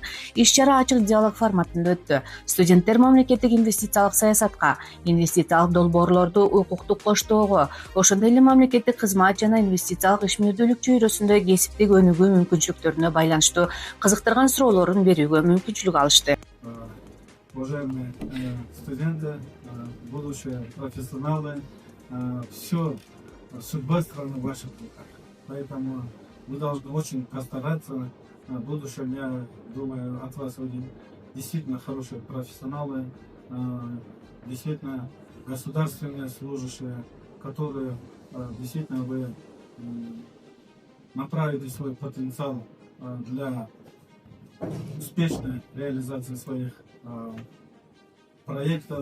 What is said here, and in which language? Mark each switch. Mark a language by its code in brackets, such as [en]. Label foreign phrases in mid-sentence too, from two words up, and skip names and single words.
[ky] Иш-чара ачык диалог форматында өттү. Студенттер мамлекеттик инвестициялык саясатка, инвестициялык долбоорлорду укуктук коштоого, ошондой эле мамлекеттик кызмат жана инвестициялык ишмердүүлүк чөйрөсүндө кесиптик өнүгүү мүмкүнчүлүктөрүнө байланыштуу кызыктырган суроолорун берүүгө мүмкүнчүлүк алышты. [ru] Уважаемые студенты, будущие профессионалы, все, судьба страны в ваших руках. Поэтому вы должны очень постараться. В будущем, я думаю, от вас выйдут действительно хорошие профессионалы, действительно государственные служащие, которые действительно вы направите свой потенциал для успешной реализации своих проектов.